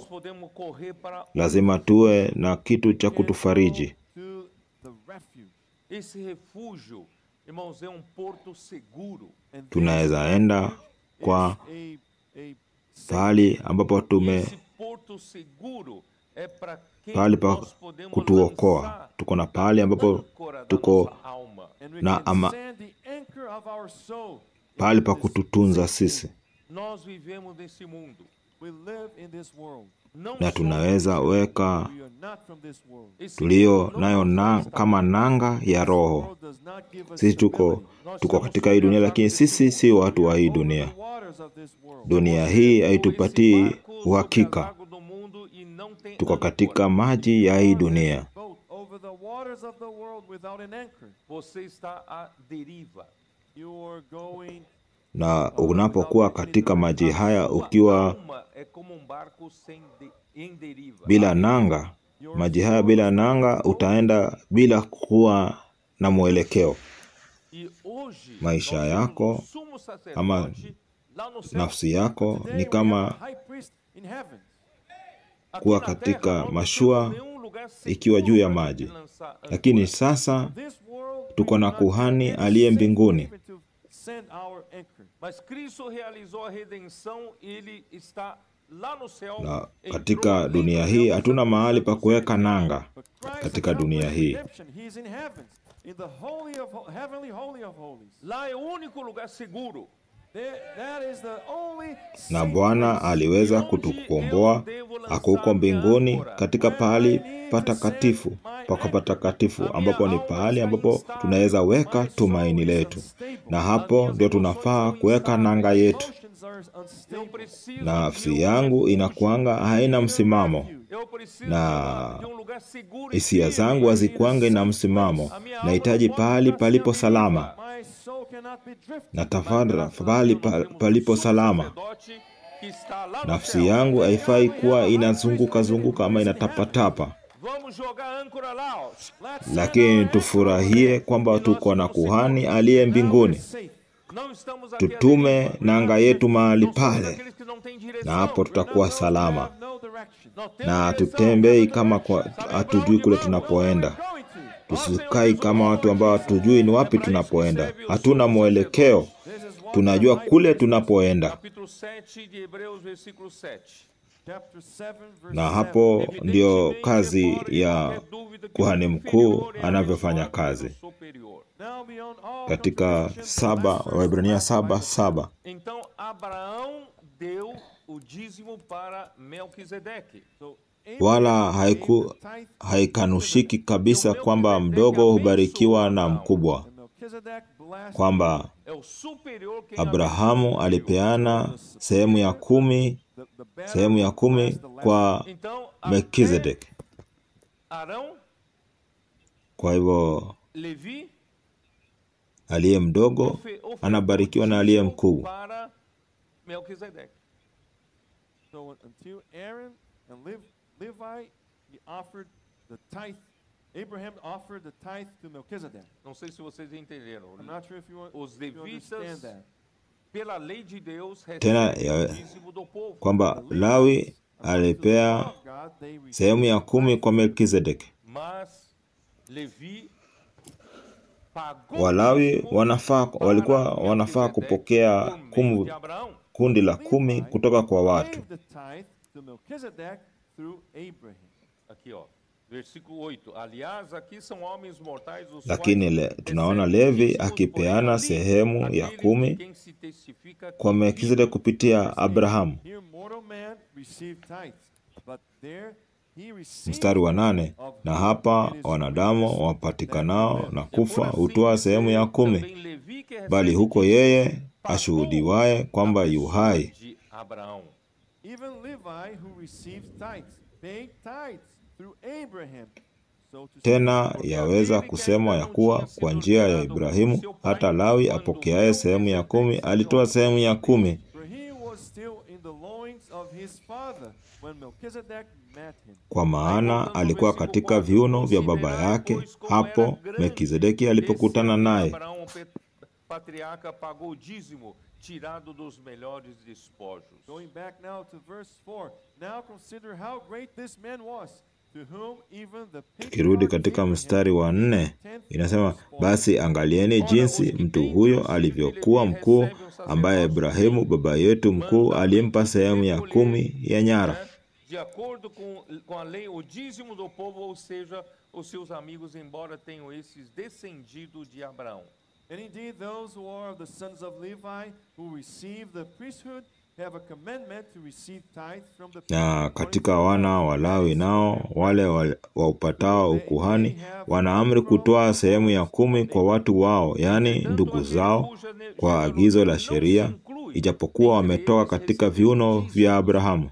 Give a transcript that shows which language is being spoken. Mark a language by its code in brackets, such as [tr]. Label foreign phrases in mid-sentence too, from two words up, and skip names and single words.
[pt] correr para [sw] lazima tuwe na kitu cha kutufariji. [en] to the refuge. [pt] esse refúgio. Irmãos, é porto seguro. [en] And this [sw] Tunaweza enda kwa [en] is a [sw] pahali ambapo [pt] Esse porto seguro é para quem [sw] pahali pa [pt] nós podemos [sw] kutuokoa. [pt] lançar [sw] Tuko na pahali ambapo [pt] âncora da [sw] tuko [pt] nossa alma. [en] and we [sw] na [en] can send the anchor of our soul. [sw] pahali pa kututunza sisi, [pt] Nós vivemos nesse mundo. [en] We live in this world. [pt] Não [sw] na [pt] somos [sw] tunaweza weka [en] We are not from this world. [pt] esse [sw] tulio [pt] mundo [sw] nayo [pt] não [sw] na [pt] está [sw] kama nanga ya [en] The [sw] roho. [en] world does not give us [sw] Sisi tuko [en] stability. [sw] katika hii dunia, lakini sisi si watu wa hii [en] Over [sw] dunia. [en] the waters of this world. [sw] Dunia hii haitupatii [pt] Esse barco sobre [sw] uhakika. [pt] as águas do mundo e não tem [sw] Tuko [pt] âncora. [sw] katika maji ya hii dunia. [en] Boat over the waters of the world without an anchor. [pt] Você está à deriva. [en] You are going [sw] Na unapokuwa katika maji haya ukiwa [pt] Alma é como barco em deriva. [sw] bila nanga, maji haya bila nanga, utaenda bila kuwa na mwelekeo. [pt] E hoje, [sw] Maisha [pt] nós [sw] yako [pt] temos um sumo sacerdote [sw] ama [pt] lá no céu. [sw] nafsi yako [en] Today [sw] ni [en] we have [sw] kama [en] a high priest in heaven. [pt] Aqui [sw] kuwa na katika [pt] terra, nós não [sw] mashua [pt] temos nenhum lugar seguro [sw] ikiwa juu ya [pt] pra [sw] maji. [pt] gente lançar âncora. [sw] Lakini sasa [en] This world [sw] tuko [en] we [sw] na [en] do not [sw] kuhani [en] have [sw] aliye [en] safe [sw] mbinguni. [en] haven to send our anchor. [pt] Mas Cristo realizou a redenção, ele está lá no céu. [sw] Na [pt] entrou [sw] katika [pt] além [sw] dunia [pt] do [sw] hii [pt] véu [sw] hatuna [pt] dos [sw] mahali pa [pt] santos [sw] kuweka nanga. [en] But Christ [sw] Katika [en] has [sw] dunia [en] accomplished [sw] hii. [en] redemption. He is in heaven, in the heavenly holy of holies. [pt] Lá é o único lugar seguro. [en] That is the only [sw] Na [en] safe [sw] Bwana [en] place. [sw] aliweza kutukomboa, ako huko mbinguni katika pahali patakatifu, patakatifu ambapo ni pahali ambapo tunaweza weka tumaini letu, na hapo ndio tunafaa kuweka nanga yetu. [en] Emotions are unstable. [pt] Eu preciso [sw] Nafsi [pt] de [sw] yangu [pt] refúgio. [sw] inakuanga haina msimamo, [pt] Eu preciso [sw] na [pt] de lugar seguro e [sw] hisia [pt] firme. [sw] zangu hazikuange na msimamo. Nahitaji pahali palipo salama [en] My soul cannot be drifted. [sw] na [pt] Mas [sw] tafadhali [pt] graças a [sw] pahali [pt] Deus, nós temos [sw] palipo [pt] sumo [sw] salama. [pt] sacerdote que está lá no [sw] Nafsi [pt] céu. [sw] yangu haifai kuwa inazunguka zunguka ama inatapatapa, [pt] Vamos jogar âncora lá, ó. [sw] lakini tufurahie kwamba tuko na kuhani aliye mbinguni. [pt] Não estamos aqui à [sw] Tutume [pt] deriva. [sw] nanga yetu mahali [pt] Não somos [sw] pale, [pt] aqueles que não têm [sw] na [pt] direção. [sw] hapo tutakuwa salama, [en] No direction. [pt] Não temos [sw] na [pt] direção. [sw] tutembei kama kwa [pt] Sabe pra [sw] hatujui [pt] onde [sw] kule [pt] vamos? [sw] tunapoenda. [en] Going to. [sw] Tusikai kama watu ambao hatujui ni wapi tunapoenda. Hatuna mwelekeo, [en] This is what [sw] tunajua kule tunapoenda. [pt] Capítulo 7 de Hebreus, versículo 7. [en] chapter 7 verse [sw] Na [en] 7. [sw] hapo ndio [pt] Evidentemente, [sw] kazi [pt] embora [sw] ya [pt] qualquer dúvida que [sw] kuhani [pt] o [sw] mkuu [pt] inferior é [sw] anavyofanya [pt] abençoado pelo [sw] kazi. [pt] superior. [en] Now beyond all [sw] Katika [en] contradiction, the last verse [sw] Waebrania [en] of the Bible [sw] 7:7 [pt] Então Abraão deu o dízimo para Melquisedeque. [en] So [sw] wala [en] Abraham gave the tithe [sw] haikanushiki kabisa kwamba mdogo hubarikiwa na mkubwa, [en] and Melchizedek blessed [sw] kwamba [pt] É o superior quem [sw] Abrahamu [pt] abençoa o superior. [sw] alipeana sehemu ya kumi [en] the better [sw] kwa [pt] Então, [sw] Melkizedek. [pt] Arão, [sw] Kwa hivyo [pt] Levi, [sw] aliye mdogo anabarikiwa na aliye mkuu. [pt] para Melquisedeque. [en] So until Aaron and Levi, he offered the tithe. Abraham offered the tithe to Melchizedek. [pt] Não sei se vocês entenderam. [en] I'm not sure if you, [pt] Os [en] if you understand [pt] levitas, [en] that. [pt] pela lei de Deus, [sw] Tena [pt] recebem o dízimo do povo. [sw] kwamba Lawi alipea [en] Of God, they received [sw] sehemu ya 10 kwa Melkizedek. [pt] Mas Levi pagou [sw] Walawi [pt] dízimo [sw] walikuwa [pt] para [sw] wanafaa [pt] Melquisedeque [sw] kupokea [pt] por meio de Abraão. [sw] kundi la 10 kutoka kwa watu. [en] gave the tithe to Melchizedek through Abraham. [pt] Aqui, ó. Versículo 8. Aliás, aqui são homens mortais os [sw] Lakini [pt] quais [sw] tunaona [pt] recebem [sw] Levi [pt] dízimos, [sw] akipeana [pt] porém ali, [sw] sehemu ya [pt] aquele de [sw] 10 [pt] quem se testifica [sw] kwa [pt] que [sw] Melkizedek kupitia Abrahamu. [en] Here mortal man received tithes, but there he received [sw] Mstari wa 8, na hapa wanadamu wapatikanao na kufa hutoa sehemu ya 10, [pt] também Levi que recebe [sw] bali huko yeye ashuhudiwaye kwamba yu hai. [pt] de Abraão. [en] even Levi who received tithes, paid tithes through Abraham. So to [sw] Tena yaweza kusema ya kuwa kwa njia ya Ibrahimu hata Lawi apokeaye sehemu ya 10 alitoa sehemu ya 10, [en] for he was still in the loins of his father when Melchizedek met him. [sw] kwa maana alikuwa katika viuno vya baba yake hapo Melkizedeki alipokutana naye. [pt] Abraão, patriarca, pagou o dízimo tirado dos melhores despojos. [en] Going back now to verse 4. Now consider how great this man was, to whom even the [sw] Tukirudi katika mstari wa 4 inasema, basi angalieni jinsi mtu huyo alivyokuwa mkuu, ambaye Ibrahimu baba yetu mkuu alimpa sehemu ya 10 ya nyara. [pt] De acordo com a lei, o dízimo do povo, ou seja, os seus amigos, embora tenham esses descendido de Abraão. [en] And indeed, those who are the sons of Levi, who receive the priesthood, have a commandment to receive tithe from the [sw] Na katika wana wa Lawi nao wale waupatao ukuhani wana amri kutoa sehemu ya 10 kwa watu wao, yaani ndugu zao, kwa agizo la sheria, ijapokuwa wametoka katika viuno vya Abrahamu.